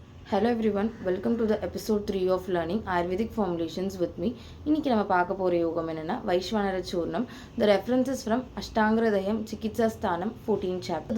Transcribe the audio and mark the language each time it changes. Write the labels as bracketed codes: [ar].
[en] Hello everyone, welcome to the episode 3 of learning Ayurvedic formulations with me. [ta] இன்னைக்கு நம்ம பார்க்க போற யோகம் என்னன்னா வைஸ்வானர சூர்ணம். [en] The references from Ashtangradayam Chikitsa Sthanam 14th chapter.